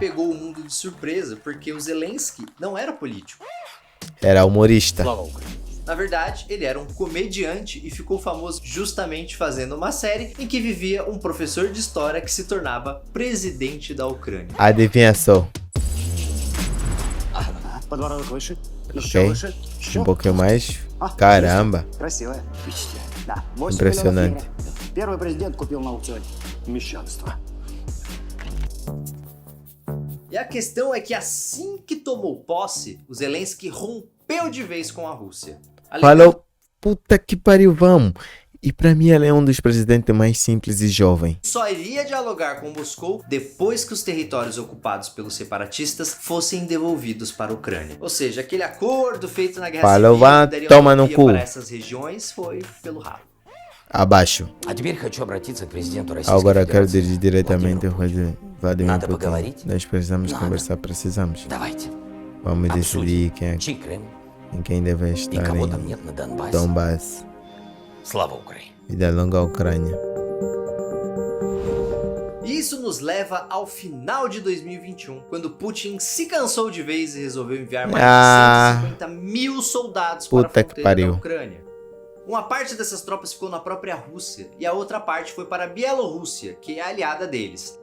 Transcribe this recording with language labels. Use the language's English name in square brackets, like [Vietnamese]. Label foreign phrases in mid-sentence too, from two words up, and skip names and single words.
[Portuguese] que pegou o mundo de surpresa, porque o Zelensky não era político. Era humorista. Na verdade, ele era um comediante e ficou famoso justamente fazendo uma série em que vivia um professor de história que se tornava presidente da Ucrânia. Adivinha só. [Russian] Подбородок выше. [Portuguese] Ok. Um pouquinho mais. Caramba. [Russian] Красивая. Да. 8 [Portuguese] Impressionante. [Russian] миллионов евро. Первый президент купил на аукционе. Мещанство. [Portuguese] E a questão é que assim que tomou posse, o Zelensky rompeu de vez com a Rússia. Falou, puta que pariu, vamos. E pra mim ele é um dos presidentes mais simples e jovem. Só iria dialogar com Moscou depois que os territórios ocupados pelos separatistas fossem devolvidos para a Ucrânia. Ou seja, aquele acordo feito na Guerra Falou, Civil vá, que daria toma no autonomia cu. para essas regiões foi pelo rabo. Abaixo. [Russian] А теперь хочу обратиться к президенту Российской [Portuguese] Agora quero [Russian] Федерации. [Portuguese] dirigir diretamente ao Vladimir [Russian] Надо [Portuguese] Putin. [Russian] поговорить? [Portuguese] Nós precisamos [Russian] Надо. [Portuguese] conversar, precisamos. [Russian] Давайте. [Portuguese] Vamos [Russian] Обсудим, [Portuguese] decidir quem, [Russian] чей Крым [Portuguese] em quem deve [Russian] и [Portuguese] estar [Russian] кого [Portuguese] em [Russian] там нет на Донбассе. [Portuguese] Donbass. [Russian] Слава Украине. [Portuguese] Vida longa à Ucrânia. Isso nos leva ao final de 2021, quando Putin se cansou de vez e resolveu enviar mais de 150 mil soldados para a Puta que fronteira pariu. da Ucrânia. Uma parte dessas tropas ficou na própria Rússia e a outra parte foi para a Bielorrússia, que é aliada deles.